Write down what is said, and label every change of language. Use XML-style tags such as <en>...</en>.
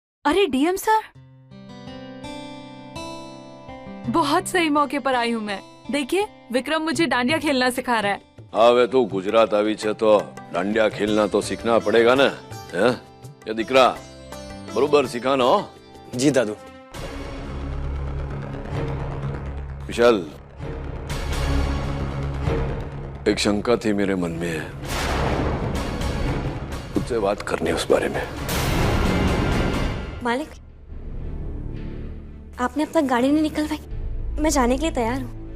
<hi>अरे DM sir, बहुत सही मौके पर आई हूँ मैं। देखिए विक्रम मुझे डांडिया खेलना सिखा रहा है।</hi> <gu>હવે તું ગુજરાત આવી છે તો</gu> <hi>દાંડિયા ખેલના તો શીખના પડેગા ને</hi> <gu>હે એ દીકરા બરોબર શીખાનો।</gu> <hi>जी दादू। विशाल एक शंका थी मेरे मन में, तुझसे बात करनी उस बारे में। मालिक, आपने अब तक गाड़ी नहीं निकलवाई, मैं जाने के लिए तैयार हूँ।</hi>